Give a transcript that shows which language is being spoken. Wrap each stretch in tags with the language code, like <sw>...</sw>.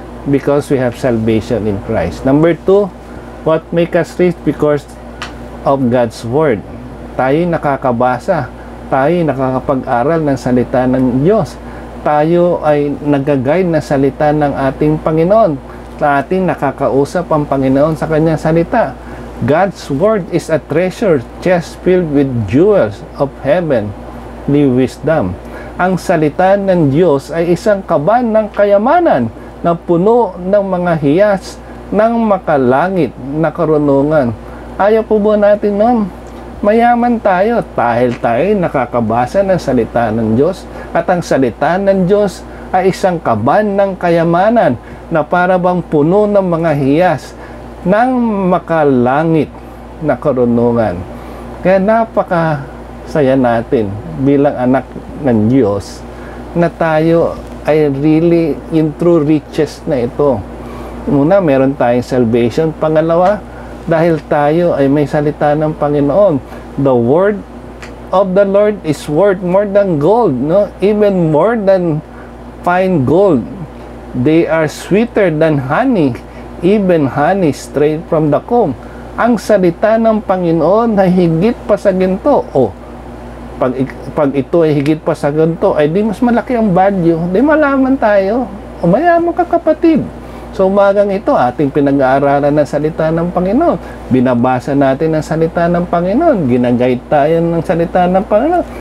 <en>Because we have salvation in Christ. Number 2, what make us rich? Because of God's Word.</en> <tl>Tayo nakakabasa, tayo nakakapag-aral ng salita ng Diyos. Tayo ay nag-guide na salita ng ating Panginoon. Sa ating nakakausap ang Panginoon sa kanyang salita. God's Word is a treasure chest filled with jewels of heavenly wisdom. Ang salita ng Diyos ay isang kaban ng kayamanan na puno ng mga hiyas ng makalangit na karunungan. Ayaw po ba natin nun? Mayaman tayo dahil tayo nakakabasa ng salita ng Diyos, at ang salita ng Diyos ay isang kaban ng kayamanan na para bang puno ng mga hiyas ng makalangit na karunungan. Kaya napakasaya natin bilang anak ng Diyos na tayo ay</tl> <en>really in true riches</en> <tl>na ito. Muna, meron tayong salvation. Pangalawa, dahil tayo ay may salita ng Panginoon.</tl> <en>The word of the Lord is worth more than gold, no? Even more than fine gold. They are sweeter than honey, even honey straight from the comb.</en> <tl>Ang salita ng Panginoon na higit pa sa ginto. Pag ito ay higit pa sa ginto, ay di mas malaki ang value. Di malaman tayo. Mayaman ka, kapatid. So umagang ito, ating pinag-aaralan ng salita ng Panginoon. Binabasa natin ang salita ng Panginoon. Ginaguide tayo ng salita ng Panginoon.</tl>